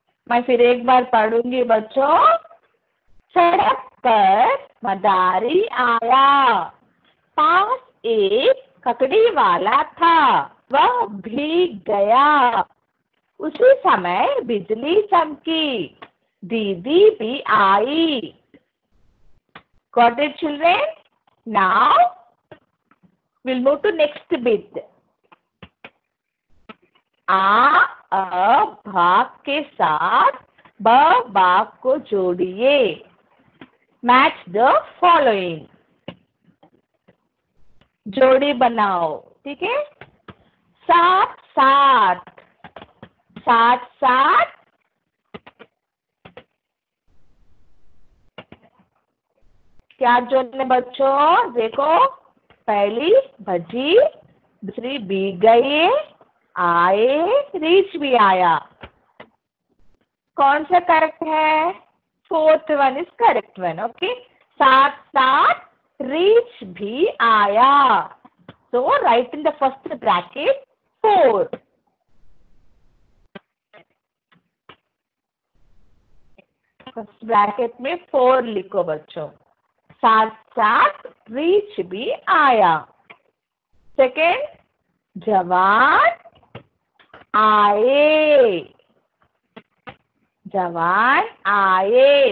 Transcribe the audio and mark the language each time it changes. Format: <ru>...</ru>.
<hi>मैं फिर एक बार पढ़ूंगी बच्चों। सड़क पर मदारी आया, पास एक ककड़ी वाला था, वह भीग गया। उसी समय बिजली चमकी, दीदी भी आई।</hi> <en>Got it, children? Now we'll move to next bit.</en> <hi>अ भाग के साथ ब भाग को जोड़िए।</hi> <en>Match the following.</en> <hi>जोड़ी बनाओ, ठीक है। साथ साथ, साथ साथ। क्या जोड़ने बच्चों? देखो, पहली भजी, दूसरी भीग गई, आए, रीच भी आया। कौन सा</hi> <en>Correct है? Fourth one is correct one, okay.</en> <hi>साथ साथ रीच भी आया,</hi> <en>so write in the first bracket 4.</en> <hi>First bracket में 4 लिखो बच्चों। साथ साथ रीच भी आया। सेकेंड, जवान आए, जवान आए।</hi>